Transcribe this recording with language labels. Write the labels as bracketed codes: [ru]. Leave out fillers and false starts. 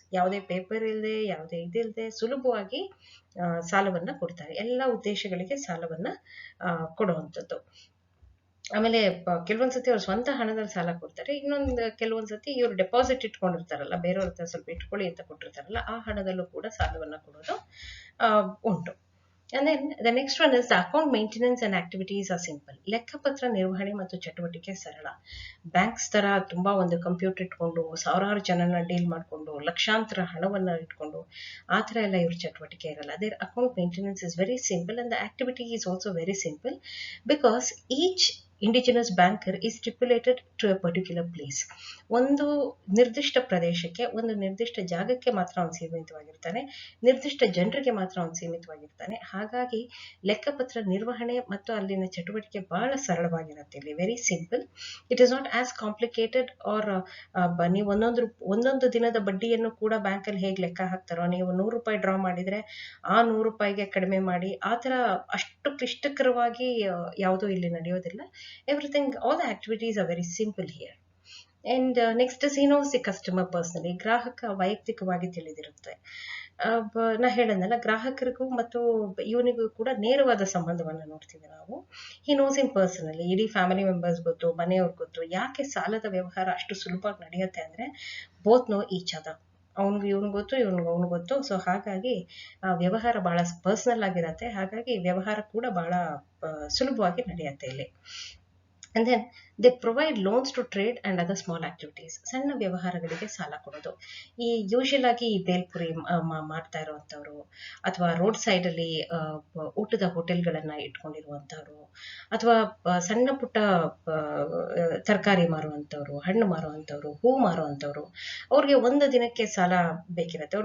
[kn] ಯಾವುದೇ ಪೇಪರ್ ಇಲ್ಲದೆ, ಯಾವುದೇ ಇದಿಲ್ಲದೆ ಸುಲಭವಾಗಿ ಸಾಲವನ್ನ ಕೊಡ್ತಾರೆ. ಎಲ್ಲ ಉದ್ದೇಶಗಳಿಗೆ ಸಾಲವನ್ನ ಕೊಡುವಂಥದ್ದು. ಆಮೇಲೆ ಕೆಲವೊಂದ್ಸತಿ ಅವ್ರು ಸ್ವಂತ ಹಣದಲ್ಲಿ ಸಾಲ ಕೊಡ್ತಾರೆ. ಇನ್ನೊಂದು ಕೆಲವೊಂದ್ಸತಿ ಇವ್ರು ಡೆಪಾಸಿಟ್ ಇಟ್ಕೊಂಡಿರ್ತಾರಲ್ಲ, ಬೇರೆಯವ್ರ ಹತ್ರ ಸ್ವಲ್ಪ ಇಟ್ಕೊಳ್ಳಿ ಅಂತ ಕೊಟ್ಟಿರ್ತಾರಲ್ಲ, ಆ ಹಣದಲ್ಲೂ ಕೂಡ ಸಾಲವನ್ನ ಕೊಡೋದು ಉಂಟು. [en] And then the next one is the account maintenance and activities are simple. [kn] ಲೆಕ್ಕಪತ್ರ ನಿರ್ವಹಣೆ ಮತ್ತು ಚಟುವಟಿಕೆ ಸರಳ. ಬ್ಯಾಂಕ್ಸ್ ತರ ತುಂಬಾ ಒಂದು ಕಂಪ್ಯೂಟರ್ ಇಟ್ಕೊಂಡು ಸಾವಿರಾರು ಜನನ ಡೀಲ್ ಮಾಡಿಕೊಂಡು ಲಕ್ಷಾಂತರ ಹಣವನ್ನ ಇಟ್ಕೊಂಡು ಆ ಥರ ಎಲ್ಲ ಇವ್ರ ಚಟುವಟಿಕೆ ಇರಲ್ಲ. [en] Their account maintenance is very simple and the activity is also very simple because each indigenous banker is stipulated to a particular place. [kn] ಒಂದು ನಿರ್ದಿಷ್ಟ ಪ್ರದೇಶಕ್ಕೆ, ಒಂದು ನಿರ್ದಿಷ್ಟ ಜಾಗಕ್ಕೆ ಮಾತ್ರ ಅವನು ಸೀಮಿತವಾಗಿರ್ತಾನೆ, ನಿರ್ದಿಷ್ಟ ಜನರಿಗೆ ಮಾತ್ರ ಅವನು ಸೀಮಿತವಾಗಿರ್ತಾನೆ. ಹಾಗಾಗಿ ಲೆಕ್ಕಪತ್ರ ನಿರ್ವಹಣೆ ಮತ್ತು ಅಲ್ಲಿನ ಚಟುವಟಿಕೆ ಬಹಳ ಸರಳವಾಗಿರುತ್ತೆ. ಇಲ್ಲಿ [en] Very simple. It is not as complicated. [kn] R ನೀವು ಒಂದೊಂದು ದಿನದ ಬಡ್ಡಿಯನ್ನು ಕೂಡ ಬ್ಯಾಂಕಲ್ಲಿ ಹೇಗೆ ಲೆಕ್ಕ ಹಾಕ್ತಾರೋ, ನೀವು 100 ರೂಪಾಯಿ ಡ್ರಾ ಮಾಡಿದ್ರೆ ಆ 100 ರೂಪಾಯಿಗೆ ಕಡಿಮೆ ಮಾಡಿ, ಆ ಥರ ಅಷ್ಟು ಕ್ಲಿಷ್ಟಕರವಾಗಿ ಯಾವುದೂ ಇಲ್ಲಿ ನಡೆಯೋದಿಲ್ಲ. [en] Everything, all the activities are very simple here. And next is he knows the customer personally. [kn] ಗ್ರಾಹಕ ವೈಯಕ್ತಿಕವಾಗಿ ತಿಳಿದಿರುತ್ತೆ. ನಾ ಹೇಳದ್ನಲ್ಲ, ಗ್ರಾಹಕರಿಗೂ ಮತ್ತು ಇವನಿಗೂ ಕೂಡ ನೇರವಾದ ಸಂಬಂಧವನ್ನು ನೋಡ್ತೀವಿ ನಾವು. [en] He knows him personally. [kn] ಇಡೀ ಫ್ಯಾಮಿಲಿ ಮೆಂಬರ್ಸ್ ಗೊತ್ತು, ಮನೆಯವ್ರು ಗೊತ್ತು. ಯಾಕೆ ಸಾಲದ ವ್ಯವಹಾರ ಅಷ್ಟು ಸುಲಭವಾಗಿ ನಡೆಯುತ್ತೆ ಅಂದ್ರೆ, [en] Both know each other. [kn] ಅವ್ನಿಗೆ ಇವನು ಗೊತ್ತು, ಇವನಿಗೆ ಅವನು ಗೊತ್ತು. ಸೊ ಹಾಗಾಗಿ ವ್ಯವಹಾರ ಬಹಳ ಪರ್ಸನಲ್ ಆಗಿರತ್ತೆ. ಹಾಗಾಗಿ ವ್ಯವಹಾರ ಕೂಡ ಬಹಳ ಸುಲಭವಾಗಿ ನಡೆಯುತ್ತೆ ಇಲ್ಲಿ. [en] And then they provide loans to trade and other small activities. [kn] ಸಣ್ಣ ವ್ಯವಹಾರಗಳಿಗೆ ಸಾಲ ಕೊಡೋದು. ಈ ಯೂಶಲ್ ಆಗಿ ಈ ಬೇಲ್ಪುರಿ ಮಾಡ್ತಾ ಇರುವಂಥವ್ರು, ಅಥವಾ ರೋಡ್ ಸೈಡ್ ಅಲ್ಲಿ ಊಟದ ಹೋಟೆಲ್ಗಳನ್ನ ಇಟ್ಕೊಂಡಿರುವಂಥವ್ರು, ಅಥವಾ ಸಣ್ಣ ಪುಟ್ಟ ತರಕಾರಿ ಮಾರುವಂಥವ್ರು, ಹಣ್ಣು ಮಾರುವಂಥವ್ರು, ಹೂ ಮಾರುವಂಥವ್ರು, ಅವ್ರಿಗೆ ಒಂದು ದಿನಕ್ಕೆ ಸಾಲ ಬೇಕಿರತ್ತೆ.